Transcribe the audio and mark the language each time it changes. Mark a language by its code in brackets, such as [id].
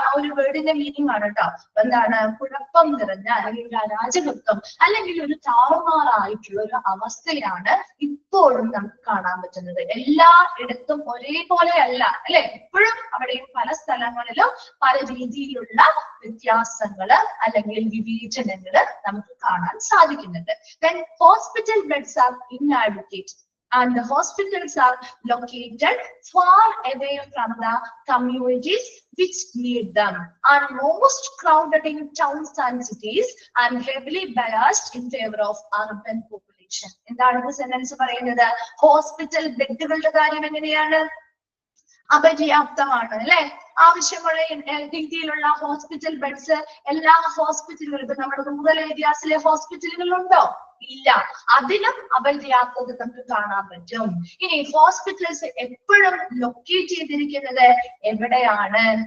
[ml] ആ ഒരു വേർഡിന്റെ മീനിങ് ആണ് കേട്ടോ. എന്താണ്, കുഴപ്പം നിറഞ്ഞ അല്ലെങ്കിൽ ഒരു അരാജകത്വം അല്ലെങ്കിൽ ഒരു താറുമാറായിട്ടുള്ള ഒരു അവസ്ഥയാണ് ഇപ്പോഴും നമുക്ക് കാണാൻ പറ്റുന്നത്. എല്ലാ ഇടത്തും ഒരേപോലെ അല്ല അല്ലെ. ഇപ്പോഴും അവിടെയും പല സ്ഥലങ്ങളിലും പല രീതിയിലുള്ള വ്യത്യാസങ്ങള് അല്ലെങ്കിൽ വിവേചനങ്ങള് നമുക്ക് കാണാൻ സാധിക്കുന്നുണ്ട്. [en] Then hospital beds are inadequate and the hospitals are located far away from the communities which need them, are most crowded in towns and cities and heavily biased in favor of urban population. [ml] Population. എന്താണ് sentence പറയുന്നത്? Hospital ബെഡുകളുടെ കാര്യം എങ്ങനെയാണ്? അപര്യാപ്തമാണ് അല്ലെ. ആവശ്യമുള്ള രീതിയിലുള്ള hospital beds എല്ലാ ഹോസ്പിറ്റലുകളും, ഇപ്പൊ നമ്മുടെ റൂറൽ ഏരിയാസിലെ ഹോസ്പിറ്റലുകളുണ്ടോ? ഇല്ല. അതിലും അപര്യാപ്തത നമുക്ക് കാണാൻ പറ്റും. ഇനി ഹോസ്പിറ്റൽസ് എപ്പോഴും ലൊക്കേറ്റ് ചെയ്തിരിക്കുന്നത് എവിടെയാണ്?